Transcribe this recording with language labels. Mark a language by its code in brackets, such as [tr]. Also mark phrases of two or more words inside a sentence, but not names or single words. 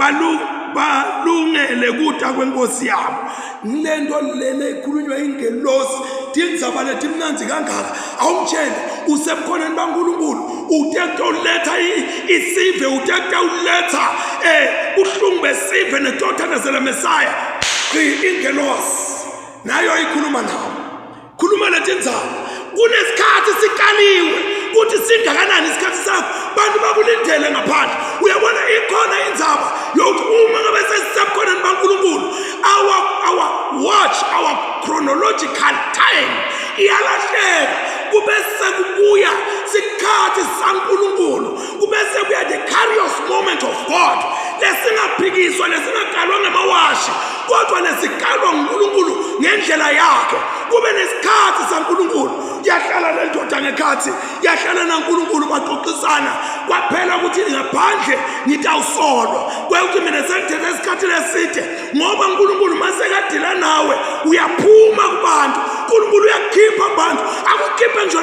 [ss] balungele kuta kwenkosi yabo ngilento lele ikhulunywa ingelosi tindzaba letimnanzi kangaka awumtshele usemkhoneni baNkulunkulu utekutha uletha isive utekutha uletha uhlungu besive netothanazela Mesaya ingelosi nayo ikhuluma nawo khuluma letindzaba kunesikhathi sikaliwe kuthi singakanani isikhathi sakho bantu bakulindele ngaphandle uyabona ikhona indzaba yokuthi uma ngabe sesisekhoneni baNkulunkulu our [en] watch our chronological time [ss] iyalahleka kubese kubuya sikhathi saNkulunkulu kubese kuya [en] the kairos moment of God [ss] lesingaphikiswa lesingakalwa ngamawashi kodwa lesikalwa nguNkulunkulu ngendlela yakhe kube nesikhathi saNkulunkulu yahlala lendoda ngekhathi yahlala naNkulunkulu baxoxisana kwaphela ukuthi ngaphandle ngitawusolwa kwekuthi mina sengithethe isikhathi leside ngoba uNkulunkulu masekadila nawe uyaphuma kubantu uNkulunkulu uyakhipha abantu akukhiphe njona